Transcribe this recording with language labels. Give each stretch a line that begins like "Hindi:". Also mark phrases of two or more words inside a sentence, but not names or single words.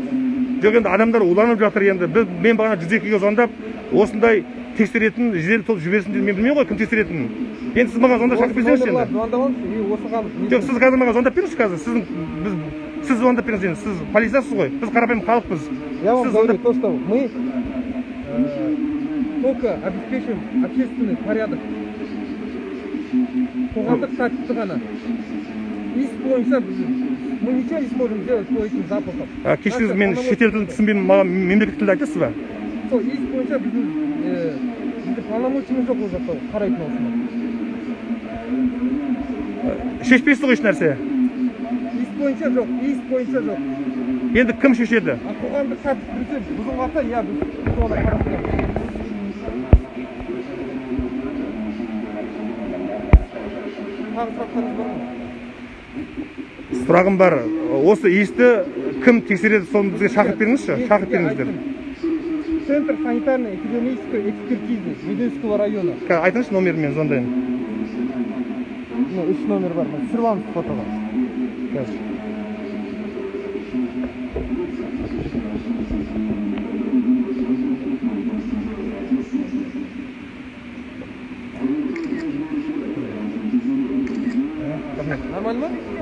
Kazakh: Жоқ, енді адамдар уланып жатыр енді. Мен бағана 102-ге звондап, осындай тексеретін жедел топ жіберсін дедім. Мен білмеймін ғой, кім тексеретін. Енді сіз маған звондап шақырып берсеңізші енді. Жоқ, сіз қазір маған звондап беріңізші қазір. Сіз звондап беріңіз енді. Сіз полициясыз ғой. Біз қарапайым халықпыз.
Russian: Я вам говорю то, что мы только обеспечиваем общественный порядок.
Kazakh: Қоғамдық тәртіпті ғана. Іс бойынша
Russian: мы ничего не сможем сделать по этим запахам.
Kazakh: Кешіріңіз, мен шетел тілін түсінбеймін, маған мемлекет тілді айтасыз ба? Сол іс бойынша біздің полномочиямыз жоқ ол жақта қарайтын осыны. Шешпейсіз ғой еш нәрсе? Іс бойынша жоқ, іс бойынша жоқ. Енді кім шешеді? Қоғамдық тәртіп бұзып, бұзылмаса, иә біз соны қарап тұрамыз. Сұрағым бар. Осы иісті кім тексереді, соны бізге шақырып беріңізші, шақырып беріңіздер.
Russian: Центр санитарно-эпидемиологической экспертизы Мединского района.
Kazakh: Айтыңызшы номерін, мен звондайын. 3 номер бар, түсіріп алыңыз фотоға. Нормально ма?